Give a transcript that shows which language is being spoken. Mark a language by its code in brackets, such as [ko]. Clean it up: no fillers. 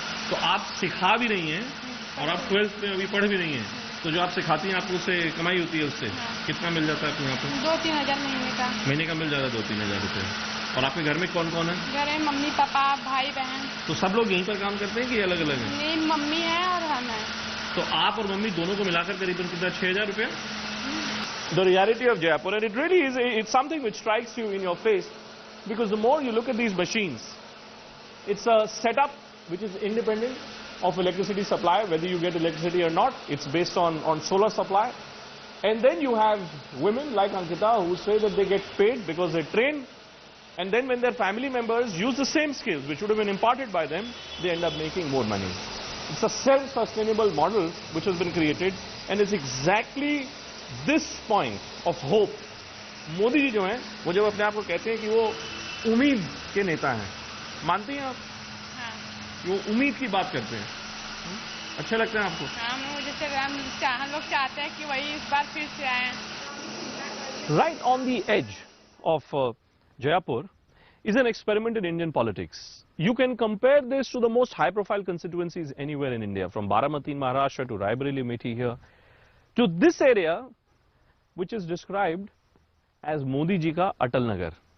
[hi] तो आप सिखा भी रही हैं और आप 12th में अभी पढ़ भी रही हैं, तो जो आप सिखाती हैं आपको उससे कमाई होती है? उससे कितना मिल जाता है आपको यहाँ पे? 2-3 हज़ार महीने का मिल जाता है? 2-3 हज़ार रुपये। और आपके घर में कौन कौन है? घर में मम्मी पापा भाई बहन। तो सब लोग यहीं पर काम करते हैं कि अलग अलग है? नहीं, मम्मी है और हम हैं। तो आप और मम्मी दोनों को मिलाकर करीबन कितना? 6,000 रुपया? [en] The reality of Jaipur, and it really is, it's something which strikes you in your face, because the more you look at these machines, it's a setup which is independent of electricity supply, whether you get electricity or not. It's based on solar supply. And then you have women like Ankita who say that they get paid because they train, and then when their family members use the same skills which would have been imparted by them, they end up making more money. It's a self-sustainable model which has been created, and it's exactly this point of hope. [hi] Modi ji जो हैं, वो जब अपने आप को कहते हैं कि वो उम्मीद के नेता हैं, मानती हैं आप? हाँ। वो उम्मीद की बात करते हैं। अच्छे लगते हैं आपको? हम जैसे हम लोग चाहते हैं कि वही इस बार फिर से आए. [en] Right on the edge of Jaipur is an experiment in Indian politics. You can compare this to the most high-profile constituencies anywhere in India, from Baramati in Maharashtra to Raebareli, Amethi here, to this area, which is described as Modi ji ka Atal Nagar.